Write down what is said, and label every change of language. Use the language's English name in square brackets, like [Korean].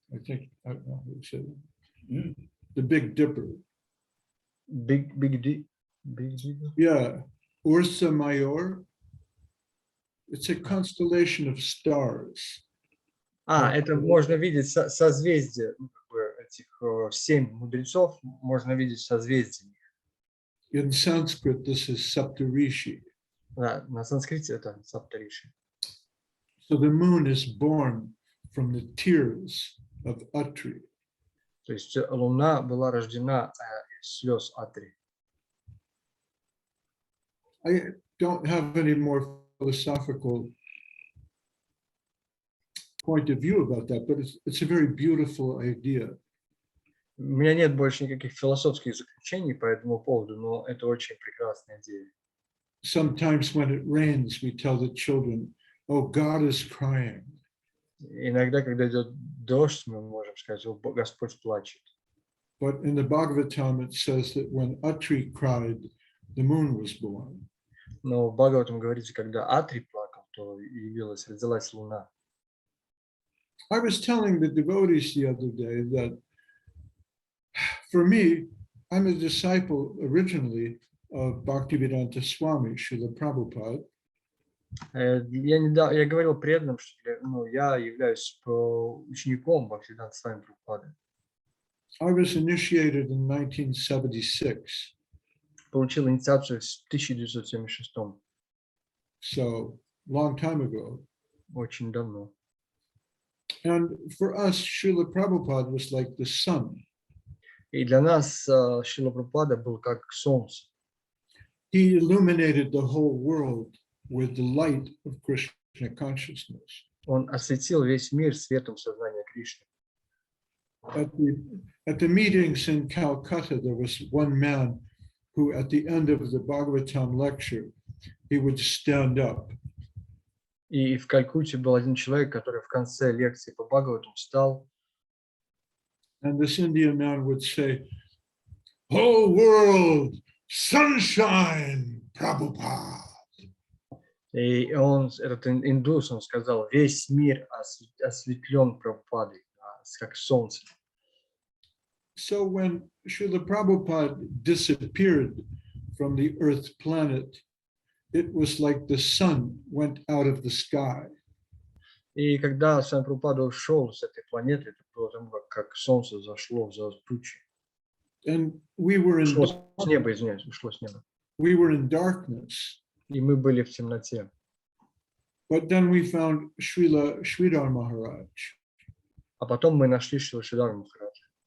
[English] I think, I don't know how to say that. The Big Dipper. Big D. Yeah, Ursa Major. It's a constellation of stars. [Russian] Это можно видеть созвездие, этих 7 мудрецов, можно видеть созвездие. [English] In Sanskrit, this is Saptarishi. [Russian] Да, на санскрите это саптариши. [English] So the moon is born from the tears of Atri. [Russian] То есть луна была рождена из слез Атри. [English] I don't have any more philosophical point of view about that, but it's a very beautiful idea. [Russian] У меня нет больше никаких философских заключений по этому поводу, но это очень прекрасная идея. [English] Sometimes when it rains, we tell the children, oh, God is crying. [Russian] Иногда, когда идет дождь, мы можем сказать, о, Господь плачет. [English] But in the Bhagavatam, it says that when Atri cried, the moon was born. [Russian] Но в Бхагаватам говорится, когда Атри плакал, то явилась, родилась луна. [English] I was telling the devotees the other day that for me, I'm a disciple originally of Bhaktivedanta Swami, Srila Prabhupada. [Russian] Я говорил преданным, что я являюсь учеником Бхактивиданта Свами Прабхупады. [English] I was initiated in 1976. [Russian] Получил инициацию в 1976. [English] So, long time ago. [Russian] Очень давно. [English] And for us, Srila Prabhupada was like the sun. [Russian] И для нас Шрила Прабхупада был как солнце. [English] He illuminated the whole world with the light of Krishna consciousness. [Russian] Он осветил весь мир светом сознания Кришны. [English] At the meetings in Calcutta, there was one man who, at the end of the Bhagavatam lecture, he would stand up. [Russian] И в Калькутте был один человек, который в конце лекции по Бхагаватам встал. [English] And this Indian man would say, "Whole world, sunshine, Prabhupada." [Russian] И этот индус, он сказал, весь мир осветлен Прабхупадой, как солнце. [English] So when Srila Prabhupada disappeared from the Earth planet, it was like the sun went out of the sky. [Russian] И когда Свами Прабхупада ушел с этой планеты, это было там, как солнце зашло за тучи. [English] And we were [Russian] Ушло с неба, извиняюсь, ушло с неба. [English] we were in darkness. [Russian] И мы были в темноте. [English] But then we found Srila Sridhar Maharaj, [Russian] А потом мы нашли Шрила Махараджа,